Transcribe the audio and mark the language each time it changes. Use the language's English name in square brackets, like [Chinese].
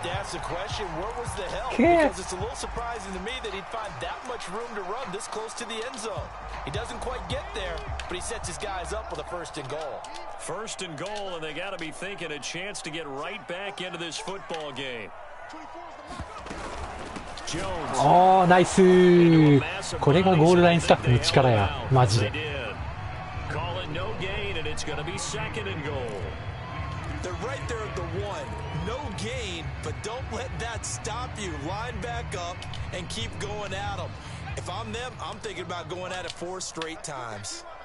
[English] The question, where was the help? Because it's a little surprising to me that he'd find that much room to run this close to the end zone. He doesn't quite get there, but he sets his guys up with a 1st and goal. 1st and goal, and they got to be thinking a chance to get right back into this football game. [Japanese] おー、ナイスー。これがゴールラインスタッフの力や、マジで。 [English] Calling no gain, and it's going to be 2nd and goal. They're right there at the 1. No gain, but don't let that stop you. Line back up and keep going at them. If I'm them, I'm thinking about going at it 4 straight times.